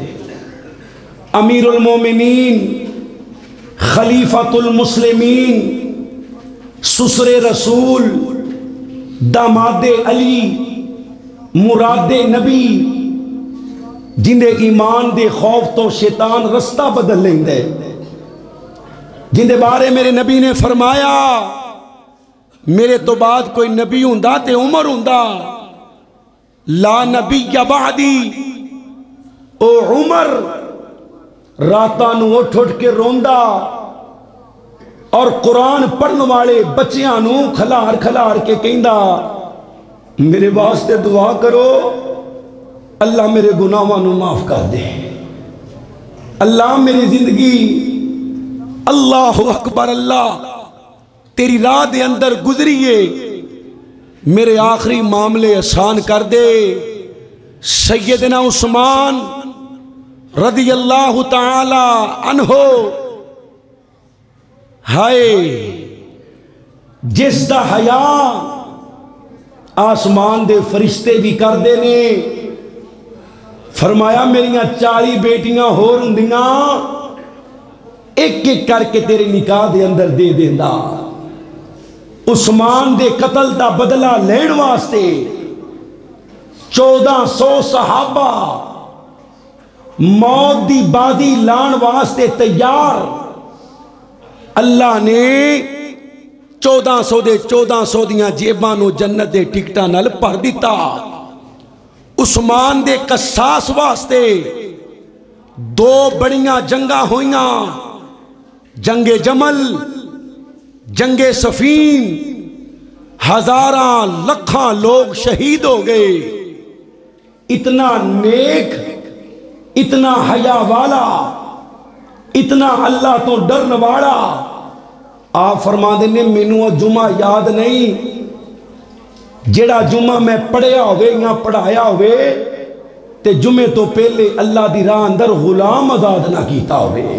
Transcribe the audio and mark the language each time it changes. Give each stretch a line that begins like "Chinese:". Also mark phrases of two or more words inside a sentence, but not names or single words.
Punjabi: امیر المومنین، خلیفۃ المسلمین، سسر رسول، داماد علی، مراد نبی، جن دے ایمان دے خوف تو شیطان رستہ بدل لیندے، جن دے بارے میرے نبی نے فرمایا میرے تو بعد کوئی نبی ہوندا تے عمر ہوندا،
Arabic: لا نبی بعدی۔
Punjabi: او عمر راتاں نو اٹھ اٹھ کے روندا اور قرآن پڑھن والے بچیاں نو کھلار کھلار کے کہندا میرے واسطے دعا کرو اللہ میرے گناہاں نو معاف کر دے، اللہ میری زندگی
Arabic: اللہ اکبر
Punjabi: اللہ تیری راہ دے اندر گزریے، میرے آخری معاملے آسان کر دے۔ سیدنا عثمان
Arabic: رضی اللہ تعالی عنہ
Punjabi: ہائے جس دا حیا آسمان دے فرشتے بھی کر دے نے، فرمایا میریاں 40 بیٹیاں ہور ہوندیاں ایک ایک کر کے تیرے نکاح دے اندر دے دیندا۔ عثمان دے قتل دا بدلہ لین واسطے 1400 صحابہ موت دی بازی لان واسطے تیار، اللہ نے 1400 دے 1400 دیاں جیباں نو جنت دے ٹکٹاں نال بھر دیتا۔ عثمان دے قصاص واسطے 2 بڑیاں جنگاں ہوئیاں، جنگ جمل، جنگ صفین، ہزاراں لکھاں لوگ شہید ہو گئے۔ اتنا نیک، اتنا حیا والا، اتنا اللہ تو ڈرن والا، آپ فرما دینے مینوں جمعہ یاد نہیں جیڑا جمعہ میں پڑھیا ہوئے یا پڑھایا ہوئے تے جمعے تو پہلے اللہ دی راہ اندر غلام آزاد نہ کیتا ہوئے۔